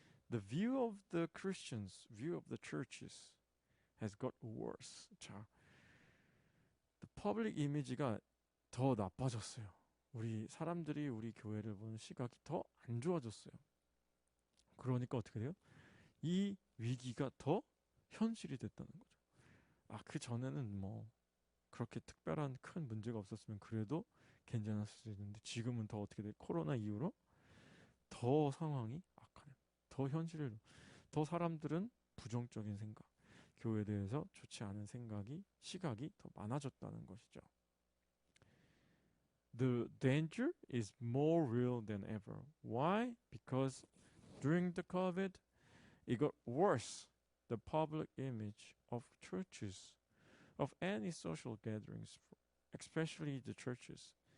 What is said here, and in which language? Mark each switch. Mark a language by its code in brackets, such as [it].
[en] The view of the Christians, view of the churches has got worse. [ko] 자, [en] the public image [ko] 가 더 나빠졌어요. 우리 사람들이 우리 교회를 보는 시각이 더 안 좋아졌어요. 그러니까 어떻게 돼요? 이 위기가 더 현실이 됐다는 거죠. 그 전에는 뭐 그렇게 특별한 큰 문제가 없었으면 그래도 괜찮았을 수 있는데 지금은 더 어떻게 돼? 코로나 이후로 더 상황이 악화돼요. 더 현실을, 더 사람들은 부정적인 생각, 교회에 대해서 좋지 않은 시각이 더 많아졌다는 것이죠. [en] The danger is more real than ever. Why? Because during the COVID, it got worse. The public image of churches, of any social gatherings, especially the churches.